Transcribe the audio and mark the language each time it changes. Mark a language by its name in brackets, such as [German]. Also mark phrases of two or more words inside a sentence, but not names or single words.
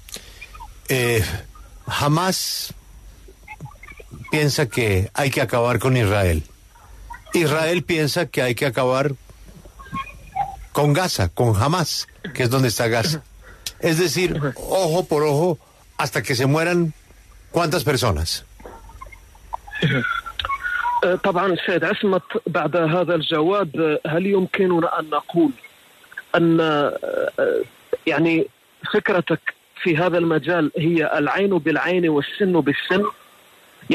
[Spanish] Hamas piensa que hay que acabar con Israel. Israel piensa que hay que acabar con Gaza, con Hamas, que es donde está Gaza. Es decir, ojo por ojo hasta que se mueran ¿cuántas personas? [Arabic] طبعا سيد عصمت، بعد هذا الجواب هل يمكننا أن نقول أن يعني فكرتك في هذا المجال هي العين بالعين والسن بالسن؟